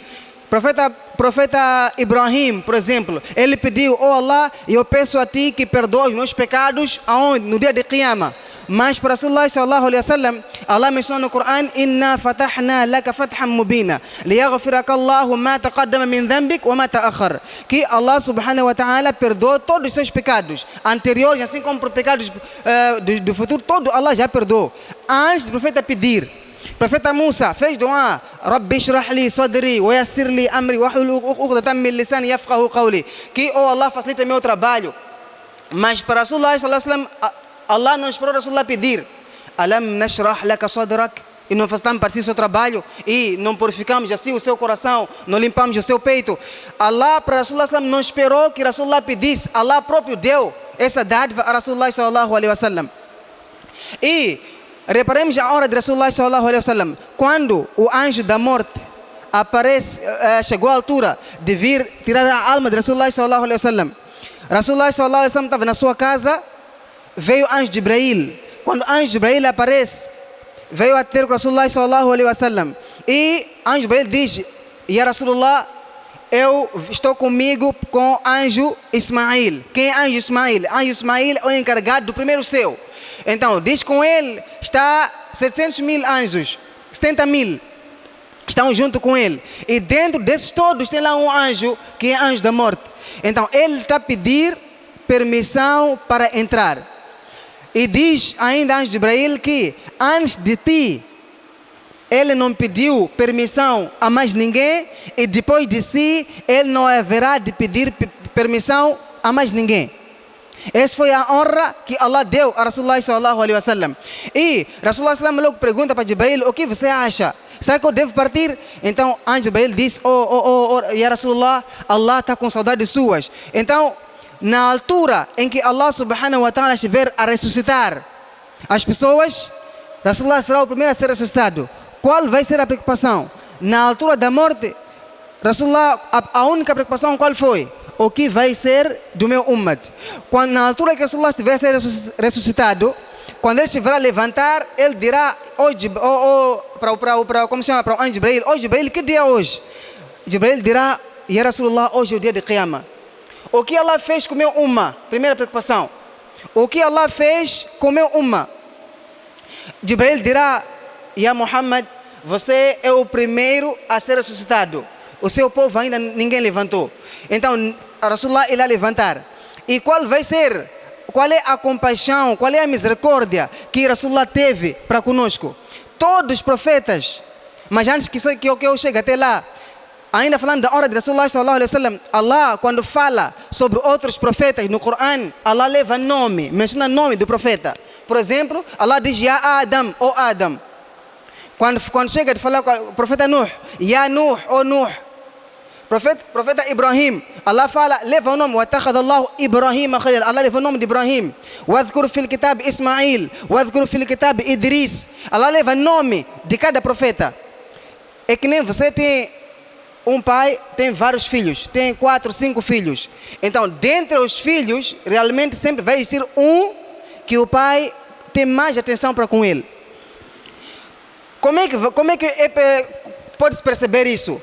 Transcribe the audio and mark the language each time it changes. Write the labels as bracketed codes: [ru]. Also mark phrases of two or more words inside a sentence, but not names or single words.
[pt] Profeta Ibrahim, por exemplo, ele pediu: "Oh Allah, eu peço a ti que perdoe os meus pecados", aonde? No dia de Qiyamah. Mas para Rasulullah [ar] صلى الله عليه وسلم, [pt] Allah mencionou no Coran: [ar] إنا فتحنا لك فتحا مبينا ليغفر لك الله ما تقدم من ذنبك وما تأخر. [pt] Que Allah [ar] سبحانه وتعالى [pt] perdoou todos os seus pecados anteriores, assim como por pecados do futuro, todo Allah já perdoou. Antes do profeta pedir, profeta Musa fez dua: [ar] رب اشرح لي صدري ويسر لي أمري واحلل عقدة من لساني يفقهوا قولي. [pt] Que Allah facilita meu trabalho. Mas para Rasulullah [ar] صلى الله عليه وسلم, [pt] Allah não esperou Rasulullah pedir: [ar] ألم نشرح لك صدرك? [pt] E não fazemos para si o seu trabalho e não purificamos assim o seu coração, não limpamos o seu peito. Allah para Rasulullah [ar] صلى الله عليه وسلم [pt] não esperou que Rasulullah pedisse, Allah próprio deu essa dádiva a Rasulullah [ar] صلى الله عليه وسلم. [pt] E reparemos a hora de Rasulullah [ar] صلى الله عليه وسلم, [pt] quando o anjo da morte aparece, chegou à altura de vir tirar a alma de Rasulullah [ar] صلى الله عليه وسلم. [pt] Rasulullah [ar] صلى الله عليه وسلم [pt] estava na sua casa, veio o anjo Jibril. Quando o anjo Jibril aparece, veio a ter com Rasulullah [ar] صلى الله عليه وسلم. [pt] E o anjo Jibril diz: [ar] يا رسول الله, [pt] eu estou comigo com o anjo Ismail. Quem é anjo Ismail? Anjo Ismail é o encarregado do primeiro céu. Então, diz com ele, está 700.000 anjos, 70.000 estão junto com ele. E dentro desses todos tem lá um anjo, que é anjo da morte. Então, ele está a pedir permissão para entrar. E diz ainda anjo de Jibril que antes de ti, ele não pediu permissão a mais ninguém, e depois de si, ele não haverá de pedir permissão a mais ninguém. Essa foi a honra que Allah deu a Rasulullah [ar] صلى الله عليه وسلم. [pt] E Rasulullah [ar] صلى الله عليه وسلم [pt] logo pergunta para Jibril: o que você acha? Será que eu devo partir? Então anjo Jibril diz: [ar] يا رسول الله, [pt] Allah está com saudades suas. Então, na altura em que Allah [ar] سبحانه وتعالى [pt] estiver a ressuscitar as pessoas, Rasulullah será o primeiro a ser ressuscitado. Qual vai ser a preocupação? Na altura da morte, Rasulullah, a única preocupação qual foi? O que vai ser do meu ummat? Quando, na altura que Rasulullah estiver a ser ressuscitado, quando ele estiver a levantar, ele dirá para o anjo Jibril: Jibril, que dia é hoje? Jibril dirá: [ar] يا رسول الله, [pt] hoje é o dia de Qiyamah. O que Allah fez com o meu umma? Primeira preocupação. O que Allah fez com o meu umma? Jibril dirá: Ya Muhammad, você é o primeiro a ser ressuscitado. O seu povo ainda ninguém levantou. Então, Rasulullah irá levantar. E qual é a compaixão, qual é a misericórdia que Rasulullah teve para conosco? Todos os profetas, mas antes que eu chegue até lá, ainda falando da hora de Rasulullah [ar] صلى الله عليه وسلم, [pt] Allah, quando fala sobre outros profetas no Coran, Allah leva nome, menciona nome do profeta. Por exemplo, Allah diz: Ya Adam, ó Adam. Quando chega de falar com o profeta Nuh, Ya Nuh, ó Nuh. Profeta Ibrahim, Allah fala, leva o nome: [ar] وَاتَّخَذَ اللَّهُ إِبْرَاهِيمَ خَلِيلًا. [pt] Allah leva o nome de Ibrahim. [ar] وَاذْكُرْ فِي الْكِتَابِ إِسْمَعِيلَ وَاذْكُرْ فِي الْكِتَابِ إِدْرِيسَ. [pt] Allah leva nome de cada profeta. É que nem você tem um pai, tem vários filhos, tem 4, 5 filhos. Então, dentre os filhos, realmente sempre vai existir um que o pai tem mais atenção para com ele. Como é que pode-se perceber isso?